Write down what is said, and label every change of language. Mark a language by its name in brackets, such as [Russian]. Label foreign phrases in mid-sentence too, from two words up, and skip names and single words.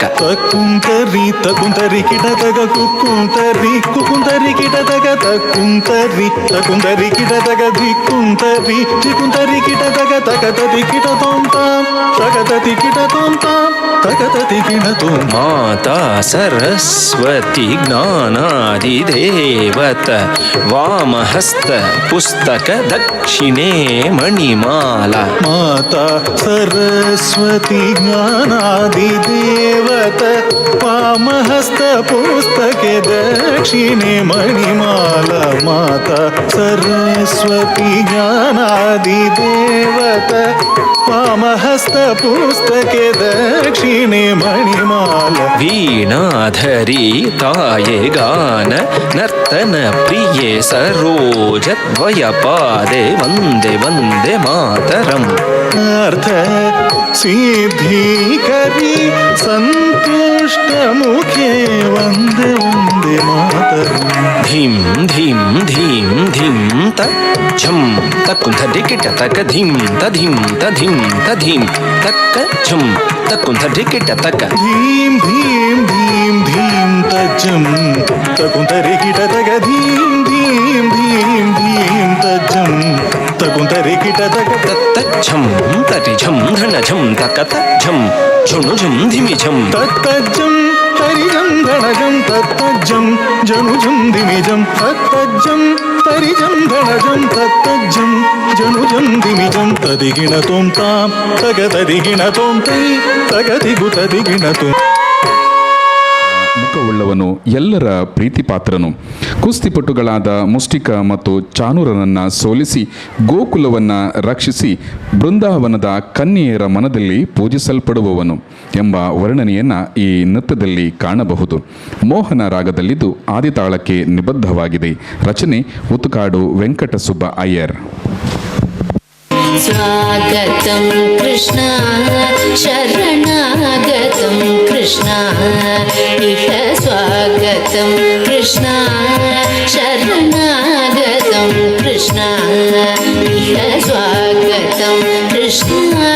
[Sanskrit] ತಕ್ಕುಂತರಿ ತಕುಂತರಿ ಕಿಟ ತಕ ಕುಕ್ಕುಂತರಿ ಕುಕ್ಕುಂತರಿ ಕಿಟ ತಕ ತಕ್ಕುಂತರಿ ತಕುಂತರಿ ಕಿಟ ತಕ ಧಿಕ್ಕುಂತರಿ ಧಿಕ್ಕುಂತರಿ ಕಿಟ ತಕ ತಕತತಿ ಕಿಟ ತೋಂ ತಾಂ ತಕತತಿ ಕಿಟ ತೋಂ ತಾಂ ತಕತತಿ ಕಿಟ ತೋಂ. माता सरस्वति ज्ञानादि देवत वामहस्त पुस्तक दक्षिणे मणिमाल. माता सरस्वति ज्ञानादि देवत वामहस्त पुस्तके दक्षिणे मणिमाल. माता सरस्वति ज्ञानादि देवत वामहस्त पुस्तके दक्षिणे मणिमाल. वीणाधरि तायॆ गान नर्तन प्रिये सरोजद्वय पादे वन्दे वन्दे मातरम्. अर्थ सिद्धीकरि सन्तुष्ट मुखे वन्दे वन्दे मातरम्. ಧೀಂ ಧೀಂ ಧೀಂ ಧೀಂ ತಜ್ಜಂ ತಕ್ಕುಂಧಡ್ಡಿ ಕಿಟ್ಟ ತಕ್ಕ ಧೀಂ ತಧೀಂ ತಧೀಂ ತಧೀಂ ತಕ್ಕ ಝಂ ತಕ್ಕುಂಧಡ್ಡಿ ಕಿಟ್ಟ ತಕ್ಕ ಧೀಂ ಧೀಂ ಧೀಂ ಧೀಂ ತಜ್ಜಂ ತಕುಂತರಿ ಕಿಟ ತಕ ಧೀಂ ಧೀಂ ಧೀಂ ಧೀಂ ತಜ್ಜಂ ತಕುಂತರಿ ಕಿಟ ತಕ ತಜ್ಜಂ ತಟಿ ಝಂ ಧನ ಝಂ ತಕ್ಕ ತಜ್ಜಂ ಝುಣು ಝಂ ಧಿಮಿ ಝಂ ತತ್ತಜ್ಜಂ ತರಿಜಂ ಧಣಜಂ ತತ್ತಜ್ಜಂ ಜನುಜಂ ದಿಮಿಜಂ ತತ್ತಜ್ಜಂ ತರಿಜಂ ಧಣಜಂ ತತ್ತಜ್ಜಂ ಜನುಜಂ ದಿಮಿಜಂ ತದಿಗಿಣ ತೋಂ ತಾಂ ತಗ ತದಿಗಿಣ ತೋಂ ತೈ ತಗ ದಿಗು ತದಿಗಿಣ ತೋಂ. [Kannada] ಮುಖವುಳ್ಳವನು, ಎಲ್ಲರ ಪ್ರೀತಿಪಾತ್ರನು. ಕುಸ್ತಿಪಟುಗಳಾದ ಮುಷ್ಟಿಕ ಮತ್ತು ಚಾಣೂರನನ್ನು ಸೋಲಿಸಿ ಗೋಕುಲವನ್ನು ರಕ್ಷಿಸಿ ಬೃಂದಾವನದ ಕನ್ಯೆಯರ ಮನದಲ್ಲಿ ಪೂಜಿಸಲ್ಪಡುವವನು ಎಂಬ ವರ್ಣನೆಯನ್ನು ಈ ನೃತ್ಯದಲ್ಲಿ ಕಾಣಬಹುದು. ಮೋಹನ ರಾಗದಲ್ಲಿದ್ದು ಆದಿತಾಳಕ್ಕೆ ನಿಬದ್ಧವಾಗಿದೆ. ರಚನೆ ಉತುಕಾಡು ವೆಂಕಟಸುಬ್ಬ ಅಯ್ಯರ್. [Sanskrit] स्वागतं कृष्ण शरणागतं कृष्ण इह स्वागतं कृष्ण शरणागतं कृष्ण इह स्वागतं कृष्ण